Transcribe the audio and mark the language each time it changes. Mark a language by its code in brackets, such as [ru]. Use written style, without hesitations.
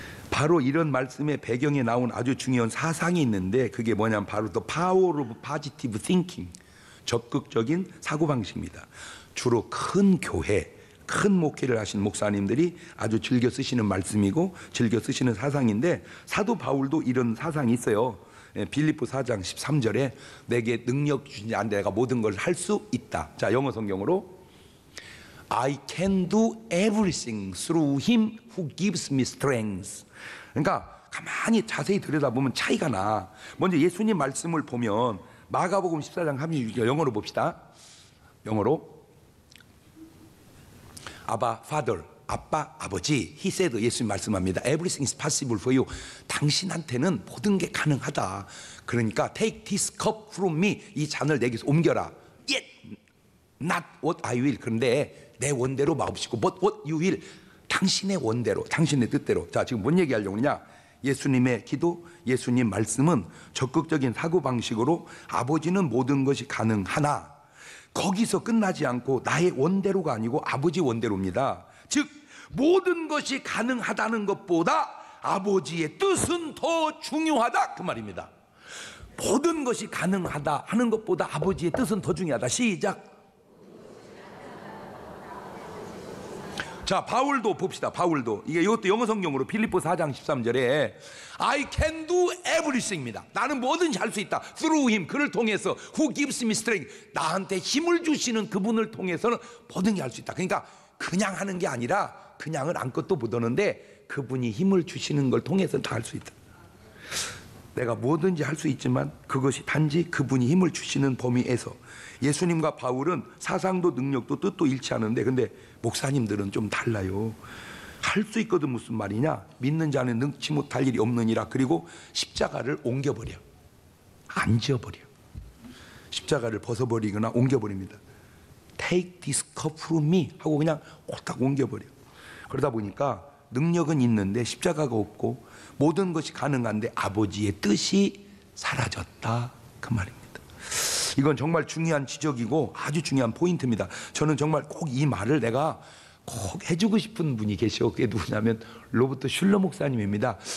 [ko] 바로 이런 말씀의 배경에 나온 아주 중요한 사상이 있는데 그게 뭐냐면 바로 또 [en] Power of Positive Thinking, [ko] 적극적인 사고방식입니다. 주로 큰 교회, 큰 목회를 하신 목사님들이 아주 즐겨 쓰시는 말씀이고 즐겨 쓰시는 사상인데 사도 바울도 이런 사상이 있어요. 빌립보 4장 13절에 내게 능력 주신 자 내가 모든 걸 할 수 있다. 자, 영어 성경으로 [en] I can do everything through him who gives me strength. [ko] 그러니까 가만히 자세히 들여다보면 차이가 나. 먼저 예수님 말씀을 보면 마가복음 14장 36절 영어로 봅시다. 영어로 아바 Father, 아빠, 아버지. [en] He said, [ko] 예수님 말씀합니다. [en] Everything is possible for you. [ko] 당신한테는 모든 게 가능하다. 그러니까 [en] take this cup from me. [ko] 이 잔을 내게서 옮겨라. [en] Yet not what I will. [ko] 그런데 내 원대로 마옵시고 [en] but what you will. [ko] 당신의 원대로, 당신의 뜻대로. 자, 지금 뭔 얘기하려고 그러냐? 예수님의 기도, 예수님 말씀은 적극적인 사고방식으로 아버지는 모든 것이 가능하나 거기서 끝나지 않고 나의 원대로가 아니고 아버지 원대로입니다. 즉 모든 것이 가능하다는 것보다 아버지의 뜻은 더 중요하다 그 말입니다. 모든 것이 가능하다 하는 것보다 아버지의 뜻은 더 중요하다. 시작. 자, 바울도 봅시다. 바울도 이게 이것도 영어 성경으로 빌립보 4장 13절에 [en] I can do everything [ko] 입니다. 나는 뭐든지 할 수 있다. [en] Through him, [ko] 그를 통해서 [en] who gives me strength. [ko] 나한테 힘을 주시는 그분을 통해서는 모든 게 할 수 있다. 그러니까 그냥 하는 게 아니라 그냥은 아무것도 못 하는데 그분이 힘을 주시는 걸 통해서는 다 할 수 있다. 내가 뭐든지 할 수 있지만 그것이 단지 그분이 힘을 주시는 범위에서. 예수님과 바울은 사상도 능력도 뜻도 일치하는데 근데 목사님들은 좀 달라요. 할 수 있거든 무슨 말이냐? 믿는 자는 능치 못할 일이 없느니라. 그리고 십자가를 옮겨버려. 안 지어버려. 십자가를 벗어버리거나 옮겨버립니다. [en] Take this cup from me [ko] 하고 그냥 홀딱 옮겨버려. 그러다 보니까 능력은 있는데 십자가가 없고 모든 것이 가능한데 아버지의 뜻이 사라졌다 그 말입니다. 이건 정말 중요한 지적이고 아주 중요한 포인트입니다. 저는 정말 꼭 이 말을 내가 꼭 해주고 싶은 분이 계셔. 그게 누구냐면 로버트 슐러 목사님입니다.